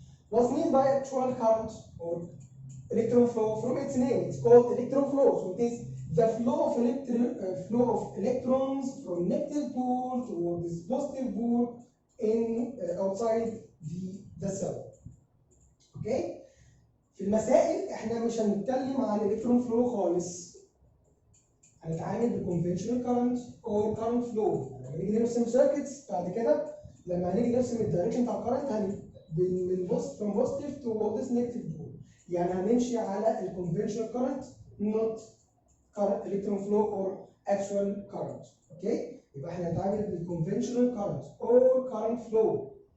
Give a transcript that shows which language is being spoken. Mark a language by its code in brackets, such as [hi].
[en] What's meant by actual current or electron flow? From its name, it's called electron flow. So it is the flow of electrons from negative pole toward this positive pole in outside the cell. [ar] اوكي؟ في المسائل احنا مش هنتكلم عن الكترون فلو خالص. هنتعامل بالكونفنشنال كارنت او كارنت فلو. لما نيجي نرسم سيركتس بعد كده لما هنيجي نرسم الدايركشن بتاع الكارنت من [en] from positive to negative pole. [ar] يعني هنمشي على الكونفنشنال كارنت [en] not current electron flow or actual current. [ar] اوكي؟ يبقى احنا هنتعامل [en] بالconventional current or current flow.